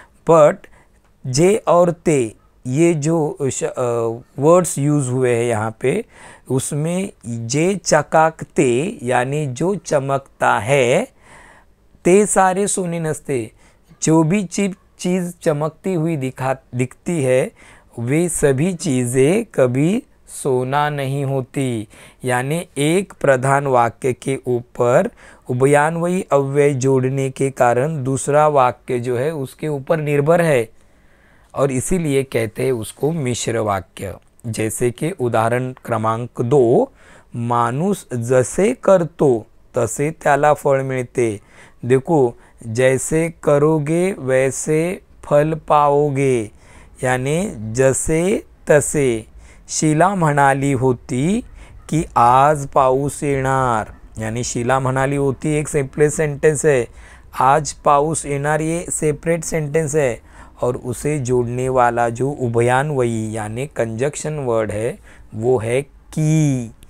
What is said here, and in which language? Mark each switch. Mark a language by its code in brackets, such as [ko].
[hi] But जे और ते ये जो वर्ड्स यूज़ हुए हैं यहाँ पे, उसमें [mr] जे चकाकते [hi] यानी जो चमकता है, [mr] ते सारे सोने नसते [hi] जो भी चीज़ चमकती हुई दिखती है, वे सभी चीज़ें कभी सोना नहीं होती। यानी एक प्रधान वाक्य के ऊपर उभयान्वयी अव्यय जोड़ने के कारण दूसरा वाक्य जो है उसके ऊपर निर्भर है, और इसीलिए कहते हैं उसको मिश्र वाक्य। जैसे कि उदाहरण क्रमांक 2, [mr] माणूस जसे करतो तसे त्याला फळ मिळते। [hi] देखो, जैसे करोगे वैसे फल पाओगे, यानी जसे तसे। [mr] शीला म्हणाली होती की आज पाऊस येणार, [hi] यानी [mr] शीला म्हणाली होती [hi] एक सेपरेट सेंटेंस है, [mr] आज पाऊस येणार [hi] ये सेपरेट सेंटेंस है, और उसे जोड़ने वाला जो उभयान्वयी यानी कंजंक्शन वर्ड है वो है की।